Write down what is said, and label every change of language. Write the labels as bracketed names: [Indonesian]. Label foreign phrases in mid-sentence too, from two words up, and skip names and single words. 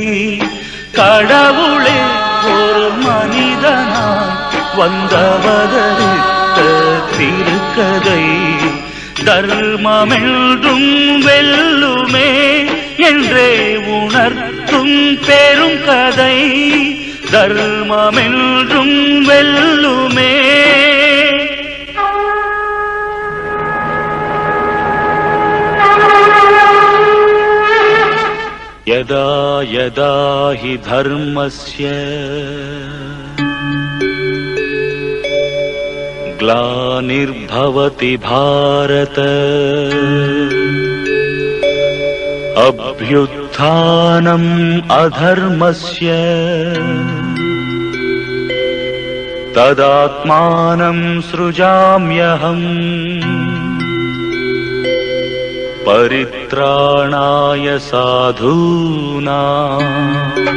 [Tamil] கடவுளே ஒரு மனிதனாய் வந்தவதரித்த திருக்கதை. தர்மமென்றும் வெல்லுமே என்றே உணர்த்தும் பெரும் கதை. தர்மமென்றும் வெல்லுமே. [Sanskrit] यदा यदा हि धर्मस्य ग्लानिर्भवति भारत अभ्युत्थानम् अधर्मस्य तदात्मानं सृजाम्यहम् परित्राणाय साधूनां